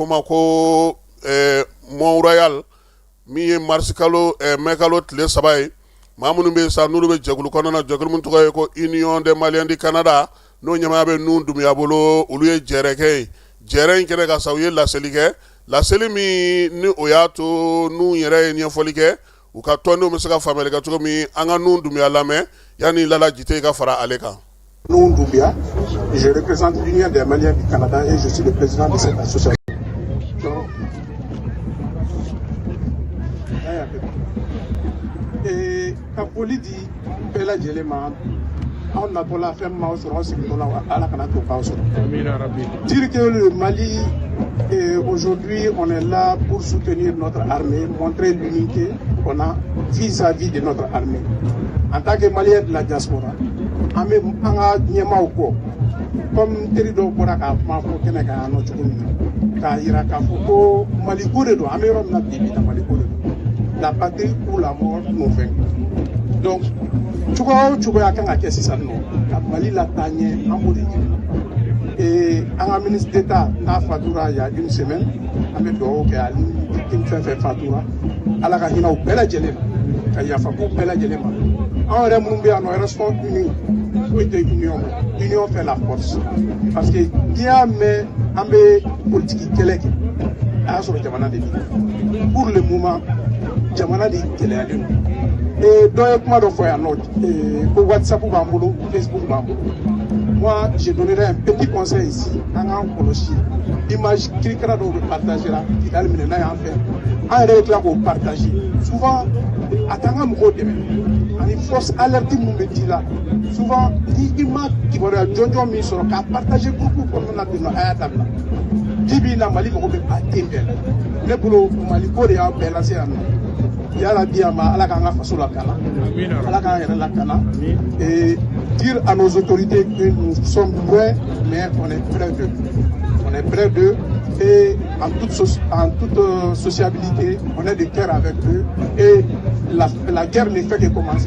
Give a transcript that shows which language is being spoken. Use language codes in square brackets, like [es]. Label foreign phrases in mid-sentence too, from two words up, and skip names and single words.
[bm] ma ko Mont Royal min ye mars kalo mɛkalo tile 3 ye maa minnu bɛ sa n'olu bɛ jɛkulu kɔnɔna na jɛkulu min tɔgɔ ye ko Union des Maliens du Canada n'o ɲɛmaaya bɛ Nuhun Dumbuya bolo olu ye jɛrɛ kɛ ye jɛrɛ in kɛnɛ ka sa u ye laseli kɛ laseli min ni o y'a to Nuhun yɛrɛ ye ɲɛfɔli kɛ u ka tɔndenw bɛ se ka faamuyali kɛ cogo min an ka Nuhun Dumbuya lamɛn yanni Lala Jite ka fara ale kan. Nuhun Dumbuya, [fr] je représente l'Union des Maliens du Canada et je suis le président de cette association. [bm] Et ka foli di bɛɛ lajɛlen ma anw natɔla fɛn min b'aw sɔrɔ aw sigitɔla Ala kana to k'aw sɔrɔ. [fr] Dire que le Mali aujourd'hui on est là pour soutenir notre armée, montrer l'unité qu'on a vis-à-vis de notre armée. En tant que Malien de la diaspora, [bm] an bɛ an ka ɲɛmaaw kɔ comme teri dɔw bɔra k'a kuma fɔ kɛnɛ kan yan nɔ cogo min na k'a yira k'a fɔ ko Maliko de don an bɛ yɔrɔ min na bi bi in na Maliko de don. [fr] La patrie ou la mort nous vainc. Donc, [bm] cogoya o cogoya kan ka kɛ sisan nɔ ka Mali lataa ɲɛ an b'o de ɲini. An ka [fr] ministre d'État [bm] n'a fatura [fr] il y a une semaine [bm] an bɛ dugawu kɛ ani victime fɛn fɛn fatura Ala ka hinɛ u bɛɛ lajɛlen na ka yafa k'u bɛɛ lajɛlen ma. Anw yɛrɛ minnu bɛ yan nɔ [fr] restons unis [bm] foyi tɛ union ma [fr] union fait la force parce que [bm] n'i y'a mɛn an bɛ politique kɛlɛ kɛ a y'a sɔrɔ jamana de don [fr] pour le moment [bm] jamana de gɛlɛyalen don dɔ ye kuma dɔ fɔ yan nɔ ko WhatsApp b'an bolo Facebook b'an bolo [fr] moi je donnerai un petit conseil ici [bm] an k'an kɔlɔsi image kirikara dɔw bɛ partager la Kidali minɛ n'a y'an fɛ an yɛrɛ bɛ tila k'o partager souvent a t'an ka mɔgɔw dɛmɛ ani force alerte mun bɛ di la souvent ni i ma kibaruya jɔnjɔn min sɔrɔ k'a partager groupe kɔnɔna na ten nɔ a y'a dabila bi bi in na Mali mago bɛ a den bɛɛ la ne bolo Maliko de y'a bɛɛ lase yan nɔ yala bi a ma Ala k'an ka faso lakana Ala k'an yɛrɛ lakana [fr] et dire à nos autorités que nous sommes loin mais on est près d'eux. On est près d'eux et en toute sociabilité, on est de cœur avec eux et la guerre ne fait que commencer.